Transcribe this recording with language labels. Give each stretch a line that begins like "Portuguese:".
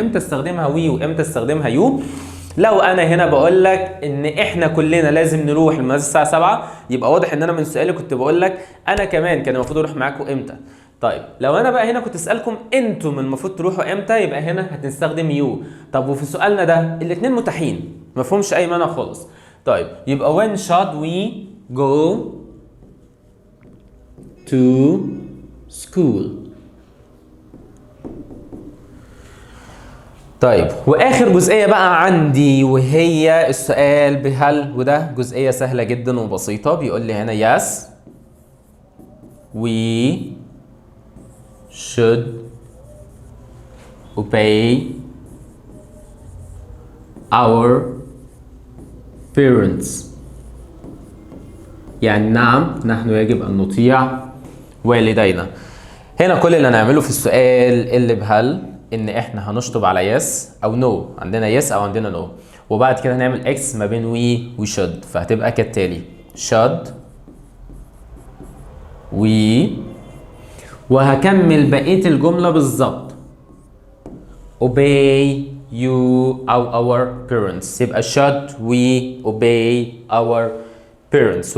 Arabic: امتى استخدمها وي وامتى استخدمها يو؟ لو انا هنا بقول لك ان احنا كلنا لازم نروح المدرسه الساعه 7، يبقى واضح ان انا من سؤالي كنت بقول لك انا كمان كان المفروض اروح معاكم امتى. طيب لو انا بقى هنا كنت اسالكم انتم المفروض تروحوا امتى، يبقى هنا هتستخدم يو. طب وفي سؤالنا ده الاثنين متاحين ما فيهمش اي مانع خالص.
English: طيب يبقى when should we go to school.
Arabic: طيب واخر جزئيه بقى عندي وهي السؤال بهل، وده جزئيه سهله جدا وبسيطه. بيقول لي هنا
English: yes we should obey our parents.
Arabic: يعني نعم نحن يجب أن نطيع والدينا. هنا كل اللي هنعمله في السؤال اللي بهل إن إحنا هنشطب على yes أو no، عندنا yes أو عندنا no، وبعد كده هنعمل x ما بين we و should، فهتبقى كالتالي should we، وهكمل بقية الجملة بالظبط obey you أو our parents، يبقى
English: should we obey our parents.